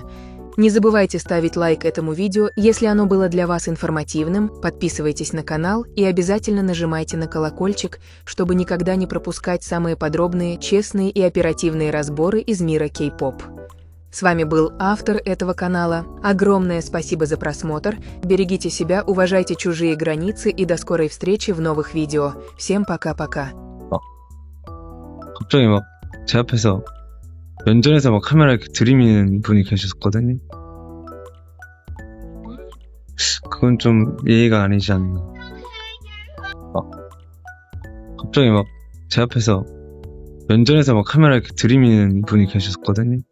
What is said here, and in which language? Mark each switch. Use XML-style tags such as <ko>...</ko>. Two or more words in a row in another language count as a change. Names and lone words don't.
<ru>Не забывайте ставить лайк этому видео, если оно было для вас информативным, подписывайтесь на канал и обязательно нажимайте на колокольчик, чтобы никогда не пропускать самые подробные, честные и оперативные разборы из мира кей-поп. С вами был автор этого канала. Огромное спасибо за просмотр, берегите себя, уважайте чужие границы и до скорой встречи в новых видео. Всем пока-пока.</ru> <ko>갑자기 막 제 앞에서 면전에서 막 카메라 이렇게 들이미는 분이 계셨거든요. 그건 좀 예의가 아니지 않나. 갑자기 막 제 앞에서 면전에서 막 카메라 이렇게 들이미는 분이 계셨거든요.</ko>